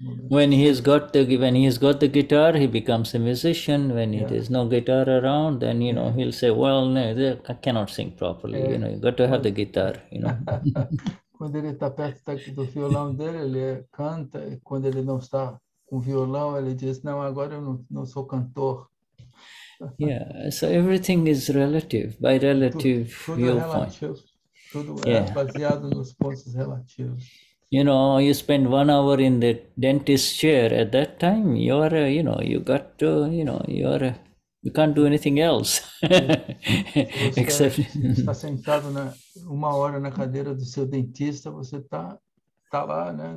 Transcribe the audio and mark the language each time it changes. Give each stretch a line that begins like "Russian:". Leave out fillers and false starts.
English: When he's got the guitar, he becomes a musician. When there's no guitar around, then, you know, he'll say, well, no, I cannot sing properly. You know, you got to have the guitar, you know.
Portuguese: Quando ele está perto do violão dele, ele canta, e quando ele não está com violão, ele diz, não, agora eu não sou cantor.
English: Yeah, so everything is relative, by relative viewpoint.
Portuguese: Tudo é baseado nos pontos relativos.
English: You know, you spend 1 hour in the dentist chair. At that time, you can't do anything else. Except
Portuguese: está sentado 1 hora na cadeira do seu dentista, você tá lá, né?